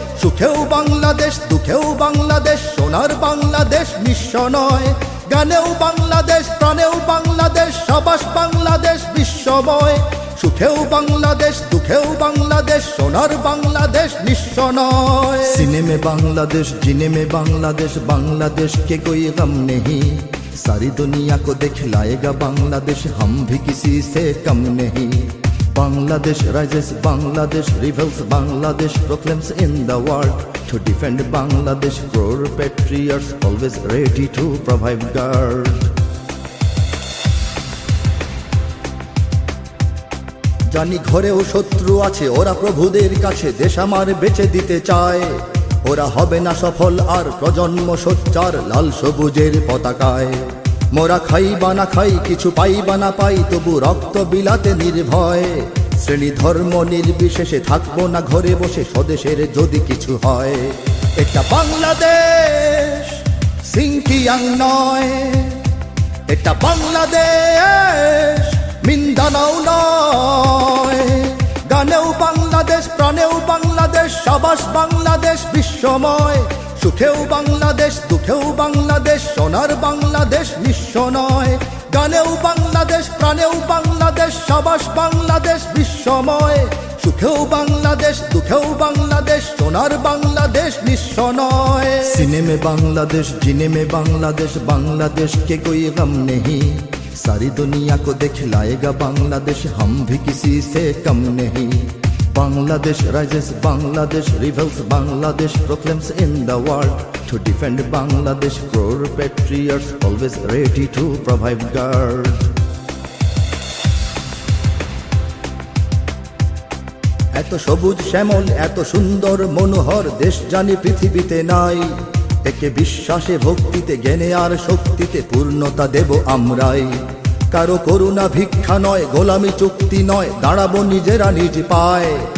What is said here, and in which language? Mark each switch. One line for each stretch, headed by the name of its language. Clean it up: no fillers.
Bangla: সুখেও বাংলাদেশ, দুঃখেও বাংলাদেশ, সোনার বাংলাদেশ নিঃস্ব নয়। গানেও বাংলাদেশ, প্রাণেও বাংলাদেশ, সাবাস বাংলাদেশ বিশ্বময়। সুখেও বাংলাদেশ, দুঃখেও বাংলাদেশ, সোনার বাংলাদেশ নিঃস্ব নয়।
Hindi: सीने में बांग्लादेश, जीने में बांग्लादेश, बांग्लादेश के कोई गम नहीं। सारी दुनिया को दिखलाएगा बांग्लादेश, हम भी किसी से कम नहीं।
English: Bangladesh rises, Bangladesh rebels, Bangladesh proclaims in the world. To defend Bangladesh, crore patriots always ready to provide guard.
Bangla: জানি ঘরেও শত্রু আছে, ওরা প্রভুদের কাছে দেশ আমার বেচে দিতে চায়। ওরা হবে না সফল আর প্রজন্ম সোচ্চার লাল সবুজের পতাকায়। মোরা খাই বা না খাই, কিছু পাই বা না পাই, তবু রক্ত বিলাতে নির্ভয়। শ্রেণী ধর্ম নির্বিশেষে থাকবো না ঘরে বসে, স্বদেশের যদি কিছু হয়। এটা বাংলাদেশ, সিংকিয়াং নয়। এটা বাংলাদেশ, মিন্দানাও নয়। গানেও বাংলাদেশ, প্রাণেও বাংলাদেশ, সাবাস বাংলাদেশ বিশ্বময়। সুখেও বাংলাদেশ, দুঃখেও বাংলাদেশ, সোনার বাংলাদেশ নিঃস্ব নয়। গানেও বাংলাদেশ, প্রাণেও বাংলাদেশ, সাবাস বাংলাদেশ বিশ্বময়। সুখেও বাংলাদেশ, দুঃখেও বাংলাদেশ, সোনার বাংলাদেশ নিঃস্ব নয়।
Hindi: सीने में बांग्लादेश, जीने में बांग्लादेश, बांग्लादेश के कोई गम नहीं। सारी दुनिया को दिखलाएगा बांग्लादेश, हम भी किसी से कम नहीं।
English: Bangladesh rises, Bangladesh rebels, Bangladesh proclaims in the world. To defend Bangladesh, crore patriots always ready to provide guard.
Bangla: এত সবুজ শ্যামল, এত সুন্দর মনোহর দেশ জানি পৃথিবীতে নাই। একে বিশ্বাসে ভক্তিতে জ্ঞানে আর শক্তিতে পূর্ণতা দেব আমরাই। কারো করুণা ভিক্ষা নয়, গোলামি চুক্তি নয়, দাঁড়াবো নিজেরা নিজ পায়।